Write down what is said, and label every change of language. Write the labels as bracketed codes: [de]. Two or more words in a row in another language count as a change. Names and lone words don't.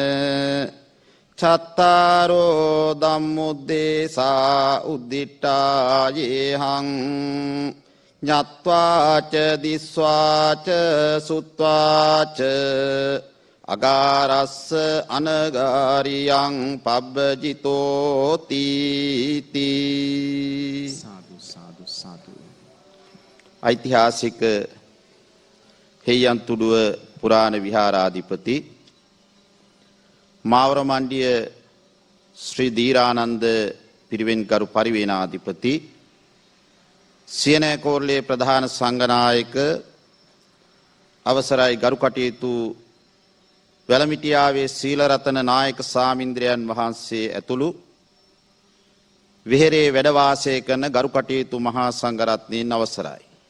[pi] චත්තාරෝ ධම්මුද්දේසා උද්දිට්ඨා යේහං ඤත්වාච දිස්වාච සුත්වාච අගාරස්ස අනගාරියං පබ්බජිතෝ තීති. සාදු සාදු සාදු. [si] ඓතිහාසික හේයන්තුඩුව පුරාණ විහාරාධිපති මාවරමණ්ඩිය ශ්‍රී දීරානන්ද පිරිවෙන්කරු පරිවේනාධිපති සියනෑකෝරළේ ප්‍රධාන සංඝනායක අවසරයි ගරු කටයුතු වැලමිටියාවේ සීලරතන නායක සාමින්ද්‍රයන් වහන්සේ ඇතුළු විහෙරේ වැඩ වාසය කරන ගරු කටයුතු මහා සංඝරත්නයන් අවසරයි.